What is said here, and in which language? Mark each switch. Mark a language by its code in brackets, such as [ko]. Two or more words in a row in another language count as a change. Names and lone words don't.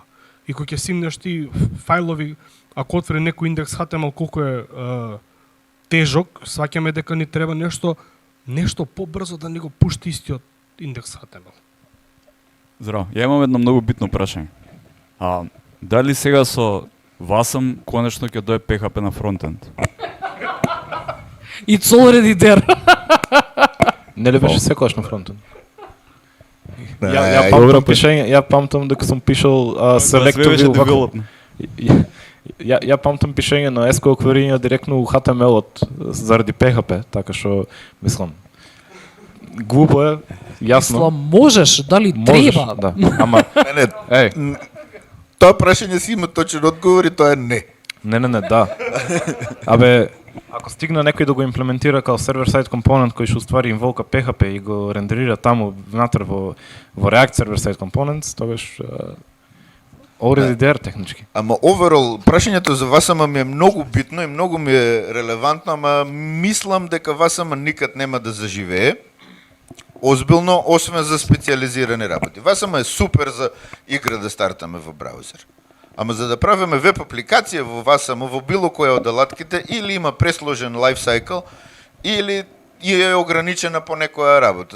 [mk] И кога ќе симнеш ти фајлови, ако отвори некој индекс HTML колку е тежок, сваќаме дека ни треба нешто побрзо да ни го пушти истиот индекс HTML. Здраво, ја имам едно многу битно прашање. Дали сега со Wasm конечно ќе дое PHP на фронтенд? [en] It's already there. [mk] Не ли беше секогаш на фронтенд? Ја памтам дека сум пишал [en] selective development. [mk] Ја памтам пишење на SQL query директно у HTML-от заради PHP, така што мислам глупо е, јасно. Мислам можеш, дали треба? Да. Ама тоа прашање си има точен одговор и тоа е не. Не, да. Абе, ако стигна некој да го имплементира као сервер-сайд компонент кој што уствари инволка PHP и го рендерира таму внатре во React сервер-сайд компонент, тогаш [en] already there [mk] технички. Ама overall, прашањето за Wasm ми е многу битно и многу ми е релевантно, ама мислам дека Wasm никад нема да заживее. Озбилно, освен за специализирани работи. Wasm е супер за игра да стартаме во браузер. Ама за да правиме веб апликација во Wasm, во било која од алатките, или има пресложен лайфсайкл, или е ограничена по некоја работа.